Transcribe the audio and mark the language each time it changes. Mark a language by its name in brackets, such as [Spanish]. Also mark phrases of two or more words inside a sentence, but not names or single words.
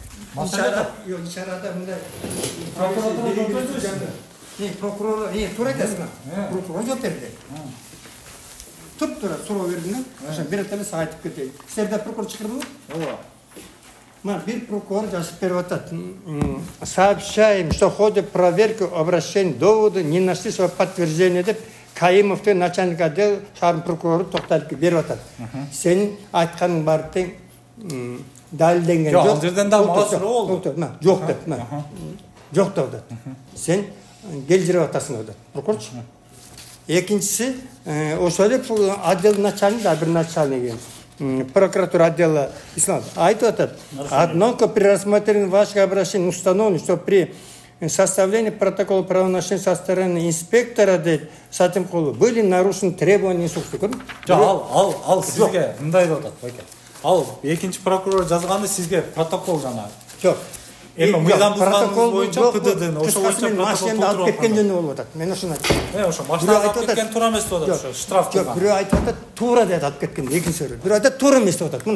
[Kyrgyz] Ишарада мындай прокурор, туура айтасың. Прокурор жооп берди. Тура суроо бердим. Ошо берет эле сага айтып кетейин. Сиздерде прокурор чакырдыңбы? Ооба. Мына бир прокурор жазып берип атат. [Russian] Сообщаем, что в ходе проверки обращений доводы не нашли свое подтверждение [Kyrgyz] деп Каимовтың начальник отдел шаардын прокурору Токталиевке берип атат. Сенин айтканың баары тең далилденген жок. Ал жерден да мага суроо болду. Жок деп, жок деп атат. Сен келжирип атасың деп атат. Прокурорчу. Экинчиси, ошол эле отдел начальник, бир [Russian] начальник прокуратура отдела [Kyrgyz] Ислам айтып атат. [Russian] Однако при рассмотрении ваших обращений установлено, что при составлении протокола правонарушения со стороны инспектора Сатимкулу были нарушены требования инструкции. [Kyrgyz] Ал сизге мындай деп атат, байке. Ал экинчи прокурор жазганы сизге протокол жана. Жок. Эми мыйзам бузганыңыз боюнча ПДД ошо боюнча машинамды алып кеткен жөнүндө болуп атат. Мен ошону айттым. Ошо машинаны алып кеткен туура эмес деп атат, ошо штраф кылган. Жок, бирөө айтып атат, туура деп алып кеткен, экинчиси. Бирөө айтат, туура эмес деп атат.